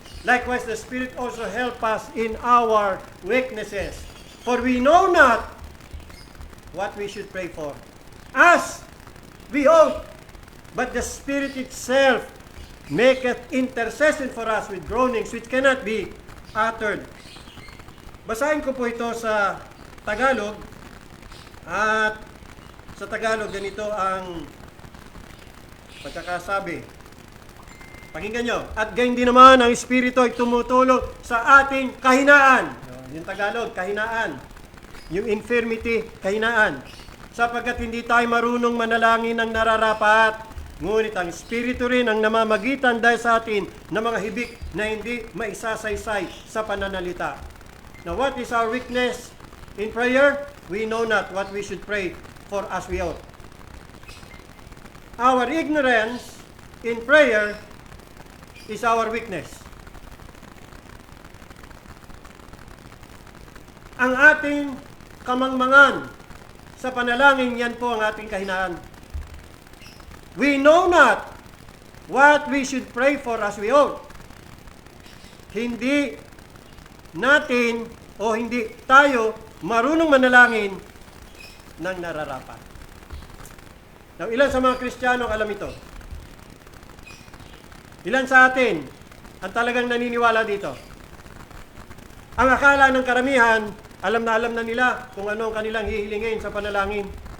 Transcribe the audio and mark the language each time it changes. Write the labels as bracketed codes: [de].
[en] Likewise, the Spirit also help us in our weaknesses. For we know not what we should pray for, as we ought, but the Spirit itself maketh intercession for us with groanings which cannot be uttered. [tl] Basahin ko po ito sa Tagalog, at sa Tagalog ganito ang pagkakasabi. Pakinggan nyo. At gayon din naman ang Espiritu ay tumutulong sa ating kahinaan. Yung Tagalog, kahinaan. Yung infirmity, kahinaan. Sapagkat hindi tayo marunong manalangin ng nararapat. Ngunit ang Espiritu rin ang namamagitan dahil sa atin ng mga hibik na hindi maisasaysay sa pananalita. [en] Now, what is our weakness in prayer? We know not what we should pray for as we ought. Our ignorance in prayer is our weakness. [tl] Ang ating kamangmangan sa panalangin, yan po ang ating kahinaan. [en] We know not what we should pray for as we ought. [tl] Hindi natin o hindi tayo marunong manalangin ng nararapat. Now, ilan sa mga Kristiyano alam ito? Ilan sa atin ang talagang naniniwala dito? Ang akala ng karamihan, alam na nila kung ano ang kanilang hihilingin sa panalangin.